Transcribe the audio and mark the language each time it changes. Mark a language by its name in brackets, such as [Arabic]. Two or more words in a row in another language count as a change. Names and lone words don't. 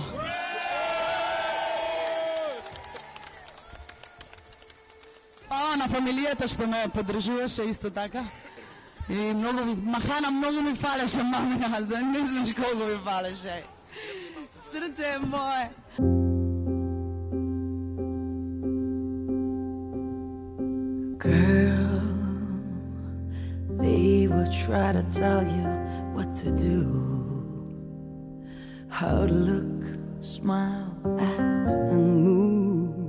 [Macedonian] Фала Хвала на фамилијата што ме поддржуваше исто така. И многу ви, Махана многу ми фалеше, мамина, да не знаеш колку ми фалеше. Срце мое. [English] Girl, they will try to tell you what to do, how to look, smile, act, and move.